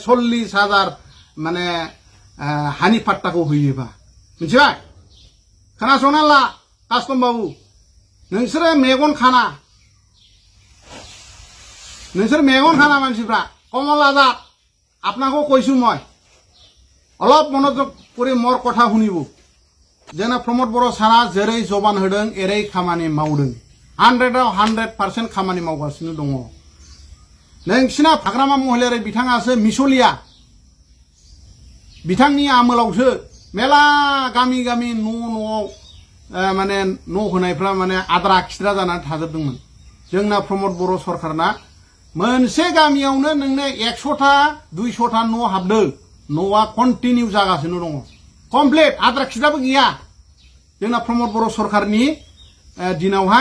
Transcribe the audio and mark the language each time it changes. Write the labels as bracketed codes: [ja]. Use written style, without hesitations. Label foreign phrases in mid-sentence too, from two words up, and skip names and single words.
[brx] 40,000 माने हानि पाट्टाखौ होयोबा मिथिबाय खोनासंना ला कास्टम बाबु नोंसोरो मेगन खाना मानसिफ्रा कमल आजाद आपनाखौ [as] কৈছো মই অলপ মনোযোগ কৰি মোৰ কথা শুনিব যেনে [brx] प्रमोद बर' सारा जेरै जबान होदों एरै खामानि मावदों 100% खामानि मावगासिनो दङ नोंसिना फाग्रामा महिलारि बिथाङासो मिसलिया बिथांनि आमोलावसो मेला गामि गामि न'आव माने न' होनायफ्रा माने आद्रा खिद्रा जानानै थाजोबदोंमोन जोंना प्रमोद बर' सरकारना मोनसे गामियावनो नोंनो 100टा 200टा न' हाबदों न'आ कन्टिनिउ जागासिनो दङ कमप्लिट आद्रा खिद्राबो गैया जोंना प्रमोद बर' सरकारनि दिनावहाय